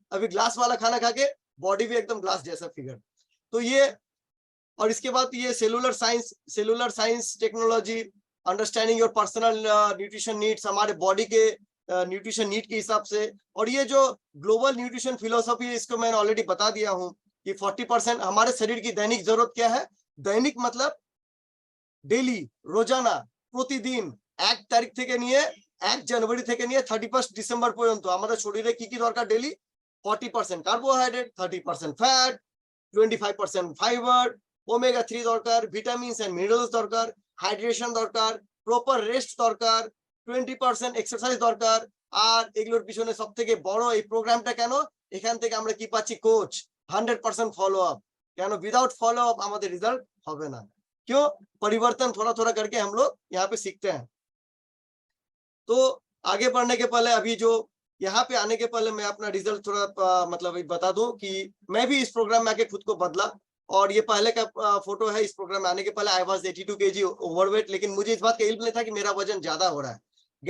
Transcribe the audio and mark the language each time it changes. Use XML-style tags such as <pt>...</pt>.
<hi>अभी ग्लास वाला खाना खा के बॉडी भी एकदम ग्लास जैसा फिगर। तो ये, और इसके बाद ये cellular science technology,</hi> <en>understanding your personal nutrition needs,</en> <hi>हमारे बॉडी के न्यूट्रिशन नीड के हिसाब से। और ये जो ग्लोबल न्यूट्रिशन फिलोसफी, इसको मैंने ऑलरेडी बता दिया हूँ कि 40% हमारे शरीर की दैनिक जरूरत क्या है। दैनिक मतलब डेली, रोजाना, प्रतिदिन</hi> <bn>1 তারিখ থেকে নিয়ে 1 জানুয়ারি থেকে নিয়ে 31 ডিসেম্বর পর্যন্ত আমাদের শরীরে কি কি দরকার daily? 40% carbohydrate, 30% fat, 25% fibre, omega 3 দরকার, ভিটামিনস এন্ড মিনারেলস দরকার, হাইড্রেশন দরকার, প্রপার রেস্ট দরকার, 20% এক্সারসাইজ দরকার। আর এগুলোর পিছনে সবথেকে বড় এই প্রোগ্রামটা কেন? এখান থেকে আমরা কি পাচ্ছি? Coach, 100% follow up. কেন? উইদাউট ফলো আপ আমাদের রেজাল্ট হবে না।</bn> <hi>क्यों? परिवर्तन थोड़ा थोड़ा करके हम लोग यहाँ पे सीखते हैं। तो आगे बढ़ने के पहले, अभी जो यहाँ पे आने के पहले मैं अपना रिजल्ट थोड़ा मतलब बता दूं कि मैं भी इस प्रोग्राम में आके खुद को बदला। और ये पहले का फोटो है। इस प्रोग्राम में आने के पहले</hi> <en>I was 82 kg overweight,</en> <hi>लेकिन मुझे इस बात का इल्म नहीं था कि मेरा वजन ज्यादा हो रहा है।</hi>